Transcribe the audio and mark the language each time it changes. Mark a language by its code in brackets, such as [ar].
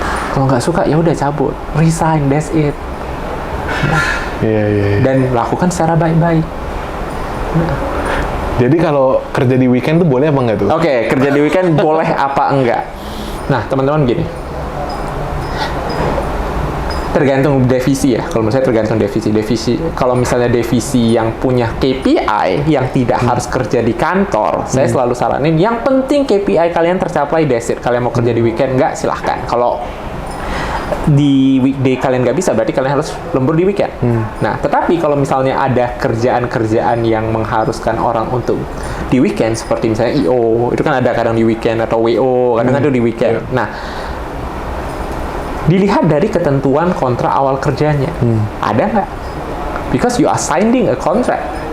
[id] Kalau nggak suka, ya udah cabut, resign, that's it. Dan lakukan secara baik-baik. Jadi kalau kerja di weekend tuh boleh apa enggak tuh? Kerja di weekend boleh apa enggak? Nah, teman-teman gini. Tergantung divisi ya. Kalau menurut saya tergantung divisi. Kalau misalnya divisi yang punya KPI yang tidak harus kerja di kantor, saya selalu saranin yang penting KPI kalian tercapai, that's it. Kalian mau kerja di weekend enggak, silahkan. Kalau di weekday kalian nggak bisa, berarti kalian harus lembur di weekend. Nah, tetapi kalau misalnya ada kerjaan-kerjaan yang mengharuskan orang untuk di weekend, seperti misalnya IO, itu kan ada kadang di weekend, atau WO, kadang-kadang di weekend. Nah, dilihat dari ketentuan kontrak awal kerjanya. Ada nggak? [en] Because you are signing a contract.